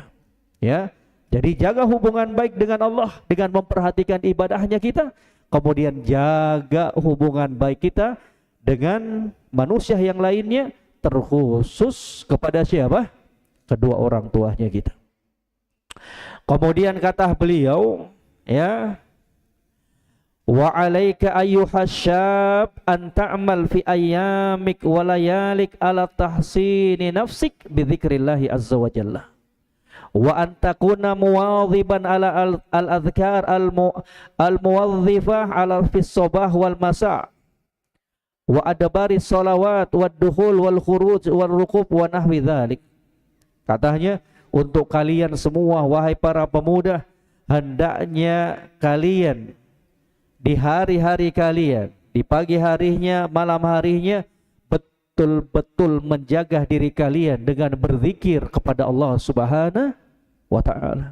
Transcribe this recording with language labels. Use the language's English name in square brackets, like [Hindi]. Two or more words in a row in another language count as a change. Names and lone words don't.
[Indonesian] Ya, jadi jaga hubungan baik dengan Allah dengan memperhatikan ibadahnya kita. Kemudian jaga hubungan baik kita dengan manusia yang lainnya, terkhusus kepada siapa? Kedua orang tuanya kita. Kemudian kata beliau, ya, [Arabic] وعليك أيها الشاب أن تعمل في أيامك ولياليك على تحصين نفسك بذكر الله عز وجل. وأن تكون مواظبا على الأذكار الموظفة على في الصباح والمساء وأدبار الصلوات والدخول والخروج والركوب ونحو ذلك. [Indonesian] Katanya, untuk kalian semua wahai para pemuda, hendaknya kalian di hari-hari kalian, di pagi harinya, malam harinya, betul-betul menjaga diri kalian dengan berzikir kepada Allah [Arabic] سبحانه وتعالى.